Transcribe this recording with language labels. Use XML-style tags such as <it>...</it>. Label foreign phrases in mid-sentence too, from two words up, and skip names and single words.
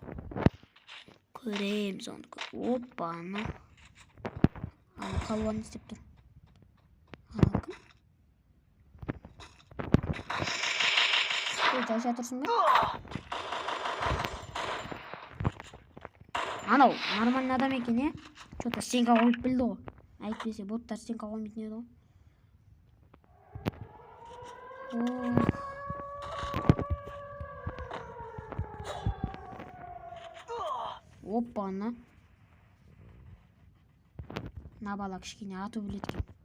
<kk>Көреміз оны. Оппаны. Ана қалуаны істеп тұр. Ана кім? Жайша тұрсың ба? Анау нормальный адам екен, е?</kk> <ru>Что-то стенка</ru> <kk>қойып білді ғой. Әйтпесе боттар стенка қоймайтын еді ғой. Оппаны. Мына бала кішкене ату біледі екен.</kk>